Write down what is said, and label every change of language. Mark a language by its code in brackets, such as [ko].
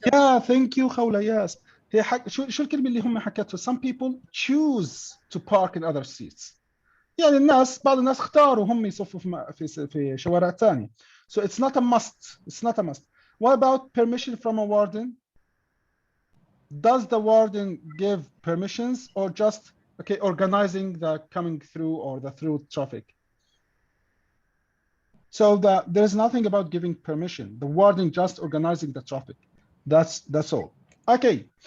[en] Yeah, thank you خوله. Yes. [ar] هي شو الكلمة اللي هم حكتها؟ [en] Some people choose to park in other streets. [ar] يعني بعض الناس اختاروا هم يصفوا في شوارع ثانية. [en] So it's not a must. It's not a must. What about permission from a warden? Does the warden give permissions or just organizing the coming through or the through traffic? So there's nothing about giving permission. The warden just organizing the traffic. That's all. Okay.